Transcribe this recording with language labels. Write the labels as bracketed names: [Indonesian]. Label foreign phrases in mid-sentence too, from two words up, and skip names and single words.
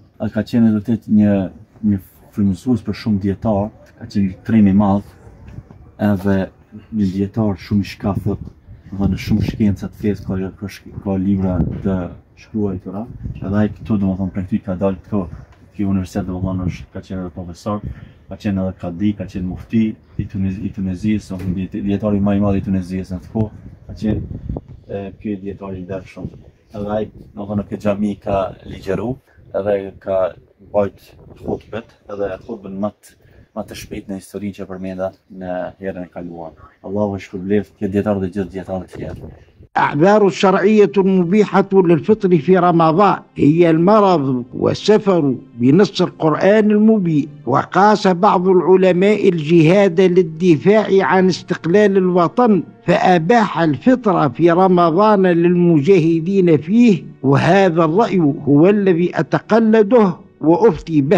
[Albanian] Ai ka qenë vërtet një frymëzues për shumë dietar, ka qenë trim i madh, edhe një dietar shumë i shkafët, dhe në shumë shkenca të fesë, ka libra të shkruara, edhe ai këtu domethënë prej këtij ka dalë këtu, ky universitet domethënë ka qenë edhe profesor, ka qenë edhe kadi, ka qenë mufti i Tunezisë, dietari më i madh i Tunezisë në atë kohë, ka qenë ky dietar i ndershëm. Edhe ai domethënë në këtë xhami ka ligjëru, edhe ka bajt hutbet, edhe hutbën më të shpejt në historinë që përmenda në herën e kaluar. Allahu e shpërbleft këtë dietar dhe gjithë dietarët tjerë. [Arabic] الأعذار الشرعية المبيحة للفطر في رمضان هي المرض والسفر بنص القرآن المبين. وقاس بعض العلماء الجهاد للدفاع عن استقلال الوطن فأباح الفطر في رمضان للمجاهدين فيه، وهذا الرأي هو الذي أتقلده وأفتي به.